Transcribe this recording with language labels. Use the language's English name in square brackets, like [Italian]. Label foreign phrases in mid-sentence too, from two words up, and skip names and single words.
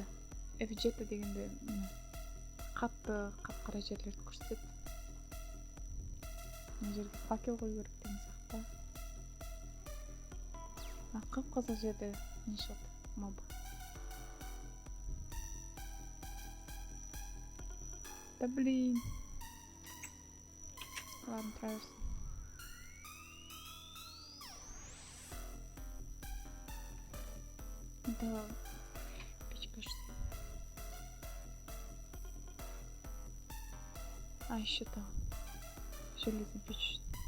[Kazakh] F7 дегенде қатты қап-қара жерлерді көрсетеді. Мына жерге факел қою керек деген сияқты. Қып-қызыл жерде не шығады? [Russian] Моба. Да блин. Ладно, траверс. Да, печка что. Еще там железная печь.